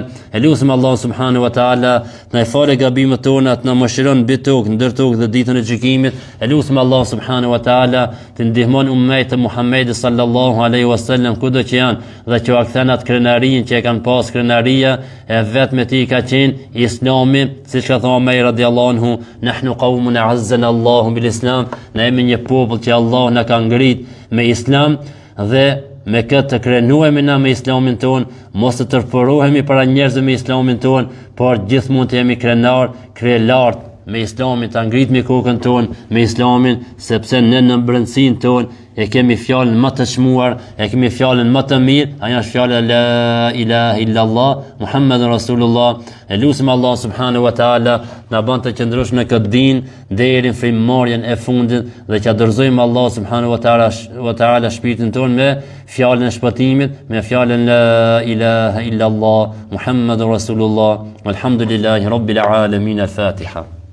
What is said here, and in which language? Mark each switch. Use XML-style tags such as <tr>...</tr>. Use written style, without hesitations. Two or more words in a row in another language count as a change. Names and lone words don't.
<sq>E lutem Allah</sq> <ar>سبحانه وتعالى</ar> <sq>të na falë gabimet tona, të na mëshiron mbi tokë, ndër tokë dhe ditën e gjykimit. E lutem Allah</sq> <ar>سبحانه وتعالى</ar> <sq>të ndihmon ummetin e Muhamedit</sq> <ar>صلى الله عليه وسلم</ar> <sq>kudo që janë dhe që akthen atë krenarin që e kanë pas, krenaria e vetme ti ka qenë Islami, siç ka thënë Omeri</sq> <ar>رضي الله عنه, نحن قوم أعزنا الله بالإسلام,</ar> <sq>ne jemi një popull që Allah na ka ngrit me Islam dhe me këtë të krenuemi na me islamin ton, mos të tërpërohemi para njerëzve me islamin ton, por gjithmonë të jemi krenar, lart me islamin, të ngritmi kokën ton me islamin, sepse ne në brendësinë ton e kemi fjalën më të çmuar, e kemi fjalën më të mirë, ajo është fjala</sq> <ar>لا إله إلا الله محمد رسول الله.</ar> <sq>E lutem Allah</sq> <ar>سبحانه وتعالى</ar> <sq>na bën të qëndrosh në këtë din deri në frymëmarrjen e fundit dhe që dorëzojmë Allah</sq> <ar>سبحانه وتعالى</ar> <sq>shpirtin ton me fjalën e shpëtimit, me fjalën</sq> <ar>لا إله إلا الله محمد رسول الله. والحمد لله رب العالمين. Al-Fatiha.</ar>